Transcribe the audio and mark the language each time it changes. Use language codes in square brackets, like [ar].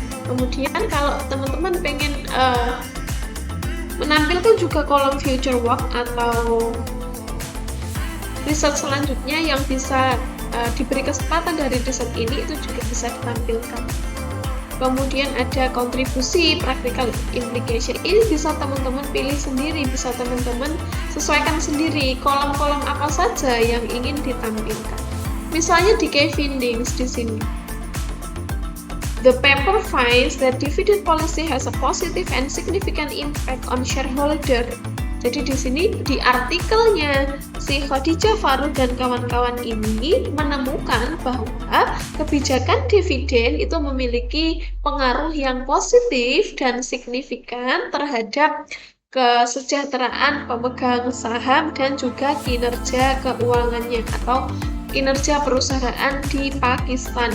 [id] Kemudian kalau teman-teman pengen menampilkan juga kolom future work atau riset selanjutnya yang bisa diberi kesempatan dari riset ini, itu juga bisa ditampilkan. Kemudian ada kontribusi practical implication. Ini bisa teman-teman pilih sendiri, bisa teman-teman sesuaikan sendiri kolom-kolom apa saja yang ingin ditampilkan. Misalnya di key findings di sini. [en] The paper finds that dividend policy has a positive and significant impact on shareholder. [id] Jadi di sini di artikelnya si Khadijah Faruk dan kawan-kawan ini menemukan bahwa kebijakan dividen itu memiliki pengaruh yang positif dan signifikan terhadap kesejahteraan pemegang saham dan juga kinerja keuangannya atau kinerja perusahaan di Pakistan.